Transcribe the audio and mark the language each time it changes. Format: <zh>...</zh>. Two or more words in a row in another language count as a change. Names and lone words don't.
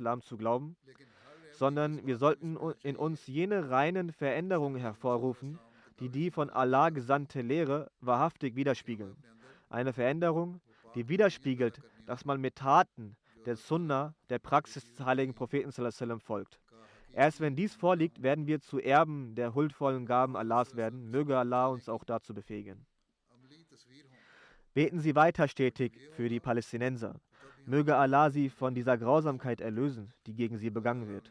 <de>zu glauben, sondern wir sollten in uns jene reinen Veränderungen hervorrufen, die von Allah gesandte Lehre wahrhaftig widerspiegeln. Eine Veränderung, die widerspiegelt, dass man mit Taten der Sunna, der Praxis des heiligen Propheten</de> <ar>صلى الله عليه وسلم</ar> <de>folgt. Erst wenn dies vorliegt, werden wir zu Erben der huldvollen Gaben Allahs werden. Möge Allah uns auch dazu befähigen. Beten Sie weiter stetig für die Palästinenser. Möge Allah sie von dieser Grausamkeit erlösen, die gegen sie begangen wird.</de>